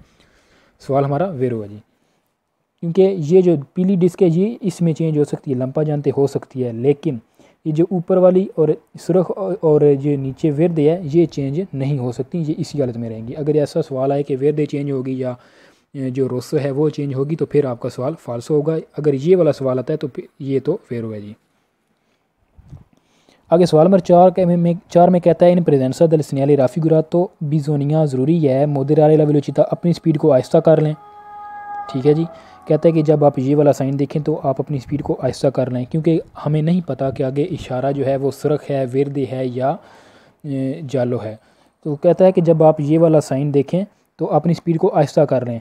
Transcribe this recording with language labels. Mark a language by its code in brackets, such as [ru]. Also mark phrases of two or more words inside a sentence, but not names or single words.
[ur] سوال ہمارا ویرو ہے جی، کیونکہ یہ جو پیلی ڈسک ہے یہ اس میں چینج ہو سکتی ہے، لمپا جانتے ہو سکتی ہے، لیکن یہ جو اوپر والی اور سرخ اور جو نیچے ورد ہے یہ چینج نہیں ہو سکتی، یہ اسی حالت میں رہیں گی. اگر ایسا سوال آئے کہ ورد چینج ہوگی یا جو روسو ہے وہ چینج ہوگی تو پھر آپ کا سوال فالسو ہوگا. اگر یہ والا سوال آتا ہے تو یہ تو فیرو ہے جی. آگے سوال نمبر 4 میں کہتا ہے, [it] in presenza del segnale raffigurato bisogna, [ur] ضروری ہے [it] moderare la velocità, [ur] اپنی اسپیڈ کو آہستہ کر لیں. ٹھیک ہے جی، کہتا ہے کہ جب آپ یہ والا سائن دیکھیں تو آپ اپنی اسپیڈ کو آہستہ کر لیں، کیونکہ ہمیں نہیں پتا کہ آگے اشارہ جو ہے وہ سرخ ہے، ورد ہے یا جالو ہے. تو کہتا ہے کہ جب آپ یہ والا سائن دیکھیں تو اپنی اسپیڈ کو آہستہ کر لیں.